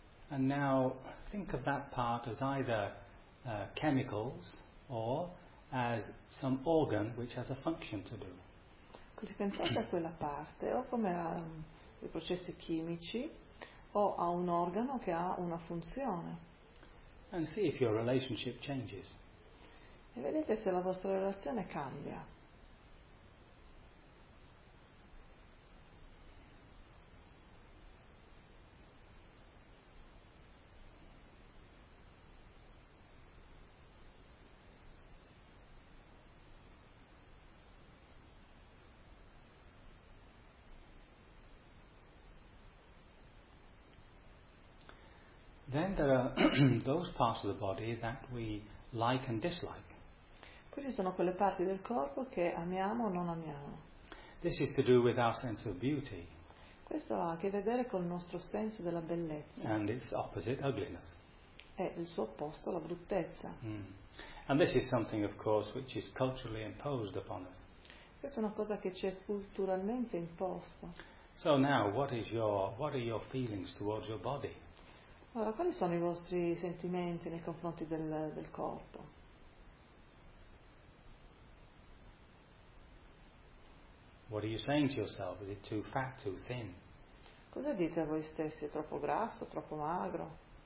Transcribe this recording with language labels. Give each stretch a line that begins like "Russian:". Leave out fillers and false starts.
English: And now think of that part as either chemicals or as some organ which has a function to do.
Italian: Quindi pensate a quella parte o come a dei processi chimici o a un organo che ha una funzione.
English: And see if your relationship changes.
Italian: E vedete se la vostra relazione cambia.
English: Then there are those parts of the body that we like and dislike.
Italian: Queste sono quelle parti del corpo che amiamo o non amiamo.
English: This is to do with our sense of beauty.
Italian: Questo ha a che vedere col nostro senso della bellezza.
English: And its opposite, ugliness.
Italian: È il suo opposto, la bruttezza.
English: And this is something, of course, which is culturally imposed upon us.
Italian: Questa è una cosa che ci è culturalmente imposta.
English: So now, what are your feelings towards your body?
Italian: Allora, quali sono i vostri sentimenti nei confronti del corpo?
English: What are you saying to yourself? Is it too fat, too thin?
Italian: Cosa dite a voi stessi? È troppo grasso, troppo magro?